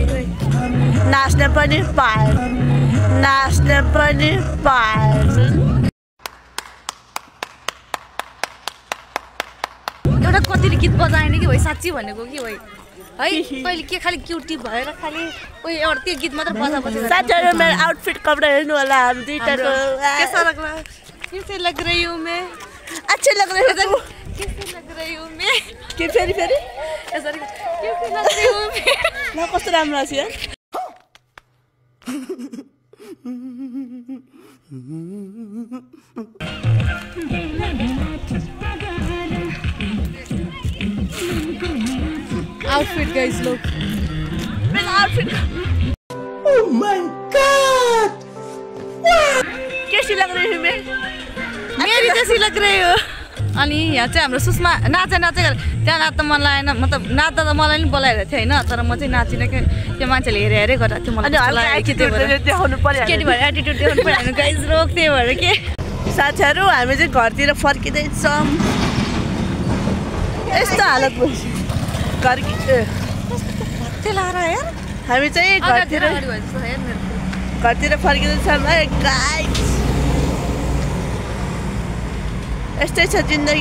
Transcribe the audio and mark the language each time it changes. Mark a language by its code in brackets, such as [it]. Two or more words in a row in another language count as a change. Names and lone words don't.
[ne] नाच्ने पनि पाए नाच्ने पनि पाए एउटा कतिले गीत बजाएन कि भाइ साँच्ची भनेको कि भाइ है कहिले के खालि क्युटी भएर खालि उयो एउटा त्यो गीत मात्र बजा बजा साथीहरू मेरो आउटफिट कपडा हेर्नु होला हामी दुईटाको [hi] कैसा लग रहा है कैसे लग रही हूँ मैं अच्छे लग रहे हो कैसे लग रही हूँ मैं [ne] के फेरि फेरि [hi] यसरी कैसे लग रही हूँ मैं [ne] ल कस्तो राम्रो छ यार [en] outfit guys लोग [ne] मेरो आउटफिट [en] oh my god [hi] कैसी लग रही हूँ मैं मेरी जैसी लग रही हो [ne] अनि यहाँ चाहिँ हाम्रो सुषमा नाचे त्यहाँ नाच्दा मन लागेन मतलब नाच्दा त मलाई पनि बोलाइरहेको थियो होइन तर म चाहिँ नाचिनँ कि त्यो मान्छेले हेरे गरेको थियो मलाई देखाउनु पर्यो केटी भएर एटिट्युड देखाउनु पर्यो गाइस रोक त्यही भएर के साथीहरू हामी चाहिँ घरतिर फर्किँदैछौँ यस्तो हालत भइसक्यो घर हामी चाहिँ घरतिर फर्किँदैछौँ है गाइस यस्तै छ जिन्दगी